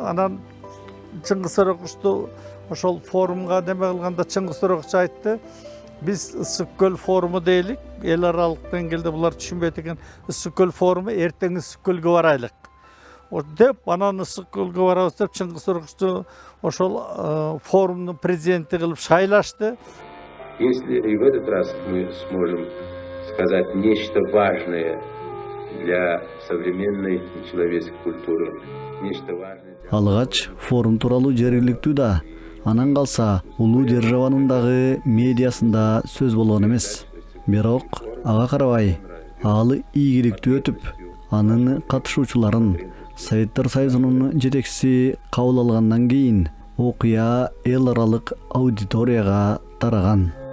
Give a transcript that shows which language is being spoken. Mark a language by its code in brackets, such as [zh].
[ky] Анан Чыңгыз Сорокуловичту ошол форумга неме кылганда Чыңгыз Сорокулович айтты, биз Ысык-Көл форуму дейлик, эл аралык деңгээлде булар түшүнбөйт экен. Ысык-Көл форуму эртең Ысык-Көлгө барайлык деп, анан Ысык-Көлгө барабыз деп Чыңгыз Сорокуловичту ошол форумдун президенти кылып шайлашты. [ru] Если и в этот раз мы сможем сказать нечто важное для современной человеческой культуры, нечто важное для... [ky] Алгач форум тууралуу жергиликтүү да, анан калса улуу державанын дагы медиасында сөз болгон эмес. Бирок ага карабай, ал ийгиликтүү өтүп, анын катышуучуларын Советтер Союзунун жетекчиси кабыл алгандан кийин окуя эл аралык аудиторияга тараган.